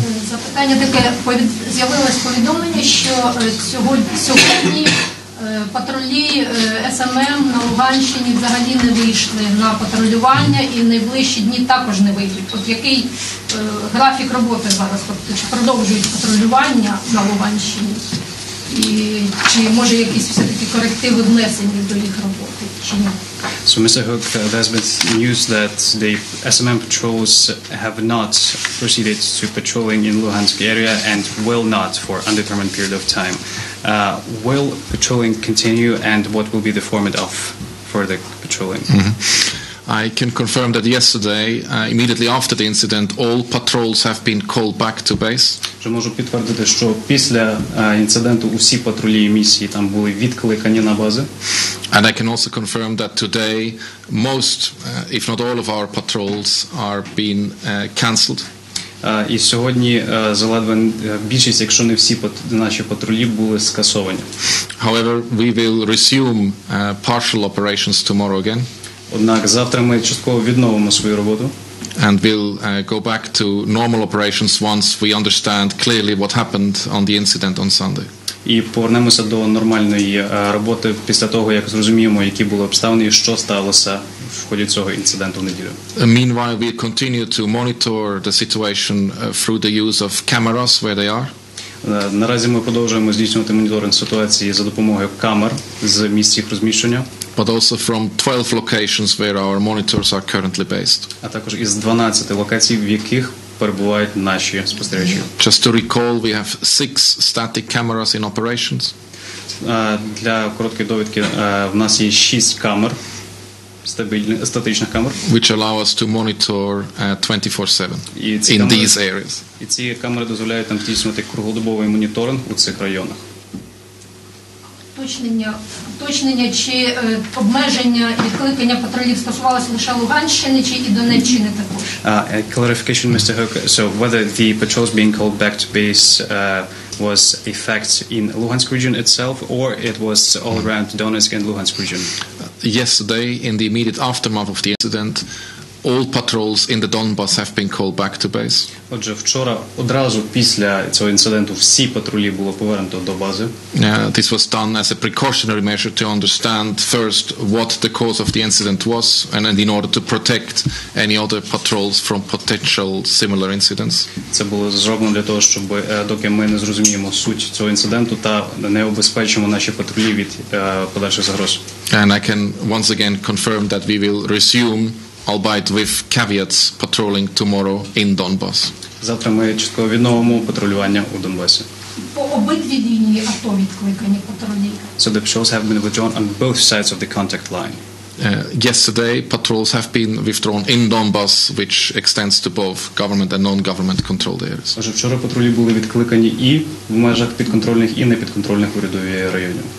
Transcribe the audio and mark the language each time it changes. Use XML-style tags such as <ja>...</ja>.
<uk>Запитання таке, з'явилось повідомлення, що сьогодні патрулі СММ на Луганщині взагалі не вийшли на патрулювання і в найближчі дні також не вийдуть. От який графік роботи зараз? Тобто, чи продовжують патрулювання на Луганщині? І чи може якісь все-таки корективи внесені до їх роботи, чи ні?</uk> <en>So, Mr. Hook, there's been news that the SMM patrols have not proceeded to patrolling in Luhansk area and will not for undetermined period of time. Will patrolling continue, and what will be the format of further patrolling? I can confirm that yesterday, immediately after the incident, all patrols have been called back to base.</en> <uk>Вже можу підтвердити, що після інциденту усі патрулі і місії там були відкликані на бази.</uk> <en>And I can also confirm that today most, if not all of our patrols are being cancelled.</en> <uk>І сьогодні заледве більшість, якщо не всі наші патрулі були скасовані.</uk> <en>However, we will resume partial operations tomorrow again.</en> <uk>Однак завтра ми частково відновимо свою роботу.</uk> <en>And we'll go back to normal operations once we understand clearly what happened on the incident on Sunday.</en> <uk>І повернемося до нормальної роботи після того, як зрозуміємо, які були обставини і що сталося в ході цього інциденту в неділю.</uk> <en>Meanwhile, we continue to monitor the situation through the use of cameras where they are.</en> <uk>Наразі ми продовжуємо здійснювати моніторинг ситуації за допомогою камер з місць їх розміщення.</uk> <en>But also from 12 locations where our monitors are currently based.</en> <uk>А також із 12 локацій, в яких перебувають наші спостерігачі.</uk> <en>Just to recall, we have 6 static cameras in operations.</en> <uk>Для короткої довідки в нас є 6 камер, статичних камер.</uk> <en>Which allow us to monitor 24/7 in these areas.</en> <uk>І ці камери дозволяють нам здійснювати круглодобовий моніторинг у цих районах. Уточнення, чи обмеження відкликання патрулів стосувалося лише Луганщини, чи і Донеччини також?</uk> <en>Clarification, Mr. Hook. So whether the patrols being called back to base was a fact in Luhansk region itself, or it was all around Donetsk and Luhansk region? Yesterday, in the immediate aftermath of the incident, all patrols in the Donbas have been called back to base.</en> <uk>Отже, вчора одразу після цього інциденту всі патрулі було повернуто до бази.</uk> <en>This was done as a precautionary measure to understand first what the cause of the incident was, and then in order to protect any other patrols from potential similar incidents.</en> <uk>Це було зроблено для того, щоб доки ми не зрозуміємо суть цього інциденту та не обезпечимо наші патрулі від подальших загроз.</uk> <en>And I can once again confirm that we will resume, albeit with caveats, patrolling tomorrow in Donbas.</en> <uk>Завтра ми частково відновимо патрулювання у Донбасі. По обидві лінії АТО відкликані патрулі.</uk> <en>So the patrols have been withdrawn on both sides of the contact line. Yesterday, patrols have been withdrawn in Donbas, which extends to both government and non-government controlled areas.</en> <uk>Отже, вчора патрулі були відкликані і в межах підконтрольних і непідконтрольних урядових районів.</uk>